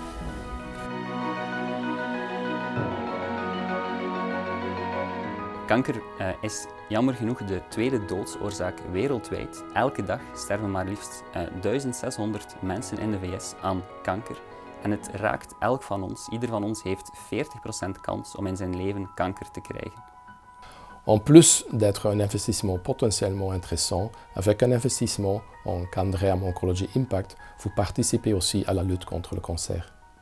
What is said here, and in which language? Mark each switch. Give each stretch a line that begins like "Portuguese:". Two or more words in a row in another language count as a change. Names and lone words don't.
Dutch: Kanker is jammer genoeg de tweede doodsoorzaak wereldwijd. Elke dag sterven maar liefst 1600 mensen in de VS aan kanker. En het raakt elk van ons, ieder van ons heeft 40% kans om in zijn leven kanker te krijgen.
French: En plus d'être un investissement potentiellement intéressant, avec un investissement en Candriam Oncology Impact, vous participez aussi à la lutte contre le cancer.